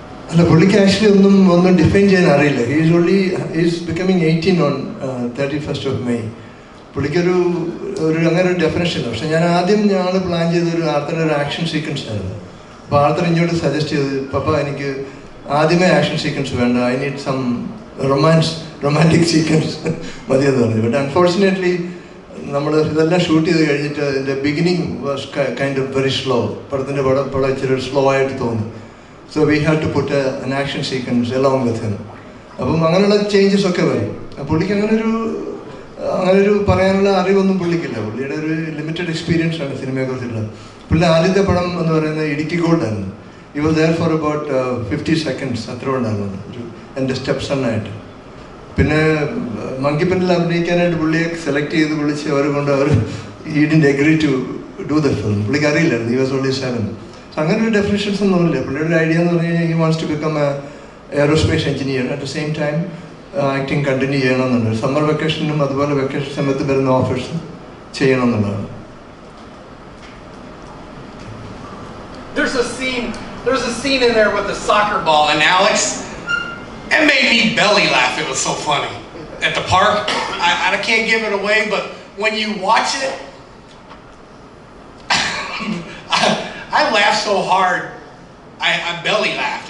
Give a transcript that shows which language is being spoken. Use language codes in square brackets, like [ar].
[ml] അല്ല പുള്ളിക്ക് ആക്ച്വലി ഒന്നും ഡിഫൈൻ ചെയ്യാൻ അറിയില്ല. [en] Is becoming 18 on 31st of May. [ml] പുള്ളിക്കൊരു അങ്ങനെ ഒരു ഡെഫിനേഷൻ ഇല്ല. പക്ഷെ ഞങ്ങൾ പ്ലാൻ ചെയ്തൊരു ആർത്തറിൻ്റെ ഒരു ആക്ഷൻ സീക്വൻസ് ആയിരുന്നു. അപ്പോൾ ആർത്തർ ഇങ്ങോട്ട് സജസ്റ്റ് ചെയ്ത്, പപ്പ എനിക്ക് ആദ്യമേ ആക്ഷൻ സീക്വൻസ് വേണ്ട, [en] I need some romantic sequence [ml] മതിയെന്ന് പറഞ്ഞു. [en] but unfortunately [ml] നമ്മൾ ഇതെല്ലാം ഷൂട്ട് ചെയ്ത് കഴിഞ്ഞിട്ട് ഇതിൻ്റെ beginning [en] Was kind of very slow. [ml] പടത്തിൻ്റെ പടം ഇച്ചിരി സ്ലോ ആയിട്ട് തോന്നി. [en] So we had to put an action sequence along with him. [ml] അപ്പം അങ്ങനെയുള്ള ചേഞ്ചസ് ഒക്കെ വരും. പുള്ളിക്ക് അങ്ങനൊരു പറയാനുള്ള അറിവൊന്നും പുള്ളിക്കില്ല. പുള്ളിയുടെ ഒരു ലിമിറ്റഡ് എക്സ്പീരിയൻസ് ആണ് സിനിമയെക്കുറിച്ചുള്ളത്. പുള്ളി ആദ്യത്തെ പടം എന്ന് പറയുന്നത് Idukki ഗോൾഡായിരുന്നു. [en] He was there for about 50 seconds. [ml] അത്ര ഉണ്ടായിരുന്നു എൻ്റെ സ്റ്റെപ്പ് സണ്ണായിട്ട്. പിന്നെ മങ്കിപ്പനിൽ അഭിനയിക്കാനായിട്ട് പുള്ളിയെ സെലക്ട് ചെയ്ത് വിളിച്ച് അവർ [en] he didn't agree to do the film. [ml] പുള്ളിക്ക് അറിയില്ലായിരുന്നു. [en] He was only 7. [ml] അങ്ങനെ ഒരു ഡെഫിനിഷൻസ് ഒന്നുമില്ല. പുള്ളിയുടെ ഐഡിയ എന്ന് പറഞ്ഞു കഴിഞ്ഞാൽ [en] he wants to become an aerospace engineer. At the same time [ml] acting continue ചെയ്യണമെന്നുണ്ട്. സമ്മർ വെക്കേഷനും അതുപോലെ വെക്കേഷൻ സമയത്ത് വരുന്ന ഓഫേഴ്സും ചെയ്യണമെന്നുള്ളതാണ്. [en] There's a scene in there with the soccer ball, and Alex, it made me belly laugh. It was so funny at the park. I can't give it away, but when you watch it, I laughed so hard, I belly laughed.